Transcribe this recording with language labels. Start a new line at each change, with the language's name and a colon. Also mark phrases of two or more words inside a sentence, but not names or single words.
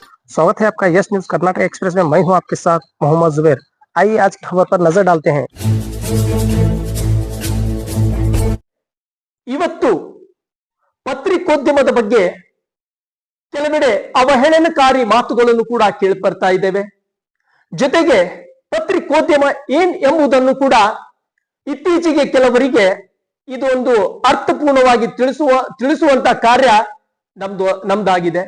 Hindi: स्वागत है आपका यस न्यूज कर्नाटक एक्सप्रेस में। मैं हूं आपके साथ मोहम्मद जुबैर। आइए आज की खबर पर नजर डालते हैं।
Kannada: ಇವತ್ತು ಪತ್ರಿಕೋದ್ಯಮದ ಬಗ್ಗೆ ಕೆಲವೆಡೆ ಅವಹೇಳನಕಾರಿ ಮಾತುಗಳನ್ನು ಕೂಡ ಕೇಳಿಬರ್ತಾ ಇದ್ದೇವೆ. ಜೊತೆಗೆ ಪತ್ರಿಕೋದ್ಯಮ ಏನ್ ಎಂಬುದನ್ನು ಕೂಡ ಇತ್ತೀಚೆಗೆ ಕೆಲವರಿಗೆ ಇದು ಒಂದು ಅರ್ಥಪೂರ್ಣವಾಗಿ ತಿಳಿಸುವಂತ ಕಾರ್ಯ ನಮ್ದಾಗಿದೆ.